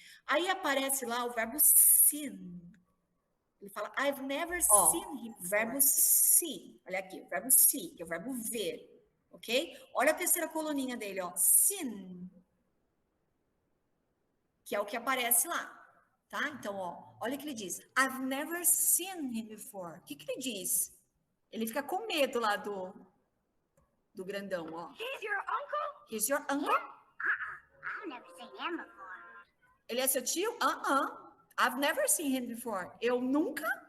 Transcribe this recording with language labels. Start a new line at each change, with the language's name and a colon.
Portuguese: Aí aparece lá o verbo seen, ele fala,
English: I've never seen him,
Portuguese: verbo see, olha aqui, o verbo see, que é o verbo ver, ok? Olha a terceira coluninha dele, ó, seen, que é o que aparece lá. Tá? Então, ó, olha o que ele diz.
English: I've never seen him before.
Portuguese: O que ele diz? Ele fica com medo lá do grandão, ó.
English: He's your uncle? He's your uncle? I've never seen him before.
Portuguese: Ele é seu tio?
English: I've never seen him before.
Portuguese: Eu nunca?